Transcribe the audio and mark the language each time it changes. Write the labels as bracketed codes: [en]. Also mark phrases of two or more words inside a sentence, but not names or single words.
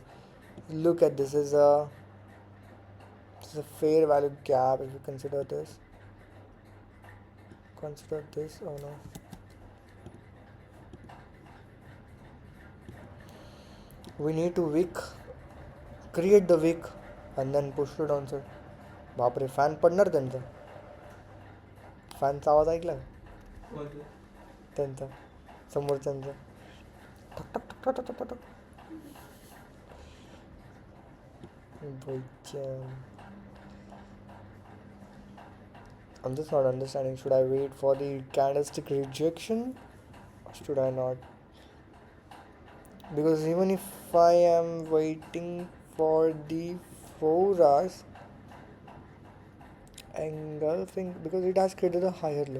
[en] Look at this is a fair value gap. If you consider this, oh no, we need to create the wick and then push it down, sir. [mr] बापरे फॅन पडणार त्यांचा फॅनचा आवाज ऐकला त्यांचा समोरच्यांचा ठक ठक ठक ठक ठक ठक [en] I'm just not understanding. Should I wait for the candlestick rejection or should I not? Because even if I am waiting for the 4 hours engulfing, because it has created a higher low.